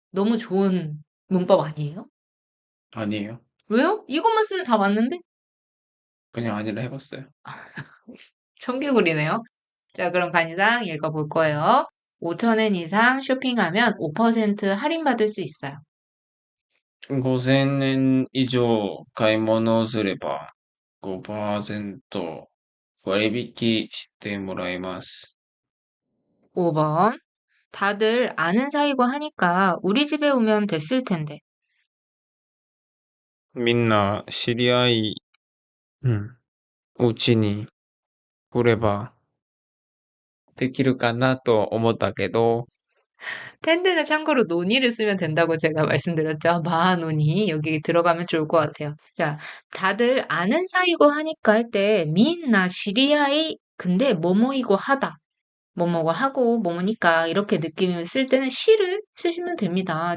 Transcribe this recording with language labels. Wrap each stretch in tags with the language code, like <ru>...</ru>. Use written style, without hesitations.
<ko>너무 좋은 문법 아니에요? 아니에요. 왜요? 이것만 쓰면 다 맞는데? 그냥 아니라 해봤어요. 청개구리네요. 자, 그럼 간이상 읽어볼 거예요. 5,000엔 이상 쇼핑하면 5% 할인받을 수 있어요.</ko> <ja>5000円以上買い物をすれば5%割引してもらえます。</ja> <ko>5번. 다들 아는 사이고 하니까 우리 집에 오면 됐을 텐데.</ko> <ja>みんな知り合い、うん、うちに来ればできるかなと思ったけど、</ja> <ko>텐데는 참고로 논의를 쓰면 된다고 제가 말씀드렸죠. 마논이 여기 들어가면 좋을 것 같아요. 자, 다들 아는 사이고 하니까 할 때 민나 시리아이 근데 뭐뭐이고 하다. 뭐뭐고 하고 뭐뭐니까 이렇게 느낌을 쓸 때는 시를 쓰시면 됩니다.</ko>